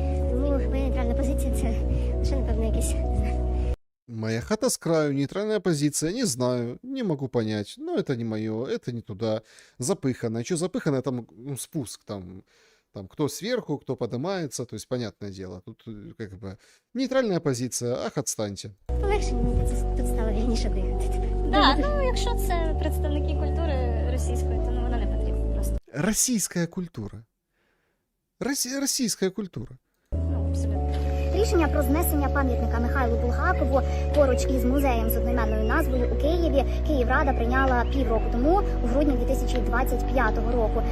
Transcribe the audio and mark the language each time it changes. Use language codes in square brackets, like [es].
[uk] Тому моя нейтральна позиція це лише, напевно, якесь, не знаю. [ru] Моя хата с краю, нейтральная позиция, не знаю, не могу понять. Но это не мое, это не туда. Запыхано. Что запыхано, там спуск, там кто сверху, кто поднимается, то есть понятное дело. Тут как бы нейтральная позиция, ах, отстаньте. [uk] Полегше мені тут стало вільніше дихати. Так, ну якщо це представники культури російської, то ну, вона не потрібна просто. [ru] Российская культура. Российская культура. Ну, абсолютно. [uk] Рішення про знесення пам'ятника Михайлу Булгакову поруч із музеєм з одноіменною назвою у Києві Київрада прийняла півроку тому, у грудні 2025 року.